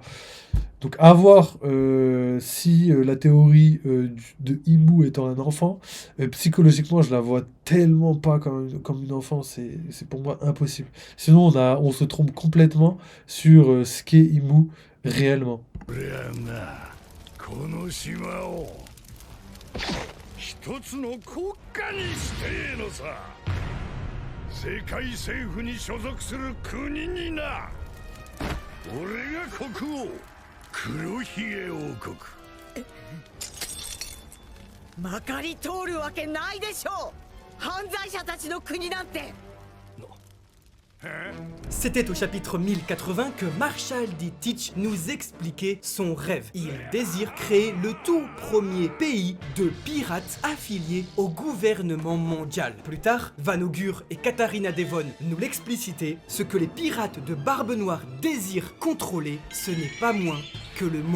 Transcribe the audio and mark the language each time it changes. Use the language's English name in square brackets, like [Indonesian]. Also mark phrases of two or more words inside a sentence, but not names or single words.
[French] Donc à voir si la théorie de Imu étant un enfant, psychologiquement je la vois tellement pas comme une enfant, c'est pour moi impossible. Sinon on se trompe complètement sur ce qu'est Imu réellement. [Japanese] 俺はなこの島を一つの国家にしてえのさ。世界政府に所属する国にな。俺が国王黒ひげ王国。まかり通るわけないでしょう。犯罪者たちの国なんて。 [French] C'était au chapitre 1080 que Marshall D. Teach nous expliquait son rêve. Il désire créer le tout premier pays de pirates affiliés au gouvernement mondial. Plus tard, Vanogur et Katharina Devon nous l'explicitaient, ce que les pirates de Barbe Noire désirent contrôler, ce n'est pas moins que le monde.